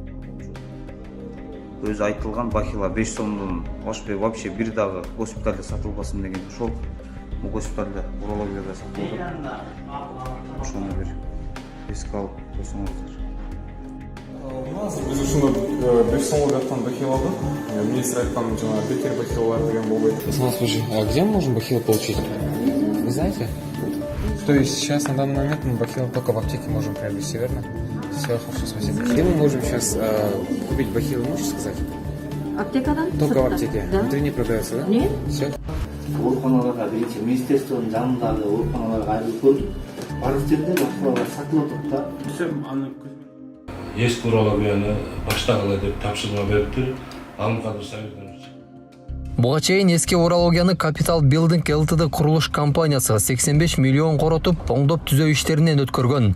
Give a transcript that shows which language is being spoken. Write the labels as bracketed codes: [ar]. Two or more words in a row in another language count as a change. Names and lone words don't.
[ky] Өзү айтылган бахила 5 сомдон ашпай вообще бир дагы госпиталда сатылбасын деген. Ошол бул госпиталда урологияда сатылды. Ошону бир эске алып койсоңуздар. Біз ушуну 5 сомго жактан бахил алдык. Министр айткан жана бекер бахилалар деген болбойт. [ru] Слушай, а где мы можем бахил получить? Вы знаете? То есть сейчас на данный момент мы бахил только в аптеке можем приобрести, верно? Все, хорошо, спасибо. Где мы можем сейчас купить бахилы, можешь сказать? [ky] Аптекадан? [ru] Только в аптеке. Да. Внутри не продается, да? Нет. Все. [ky] ооруканаларга биринчи министерствонун жанындагы ооруканаларга айлып көрдүк. Бардык жерде башкалар сатылып атат да. Ескі урологияны баштагыла деп тапшырма берипти. Алымкадыр Советович. Буга чейин эски урологияны Capital Building Ltd курулуш компаниясы 85 миллион коротуп, оңдоп түзөө иштеринен өткөргөн.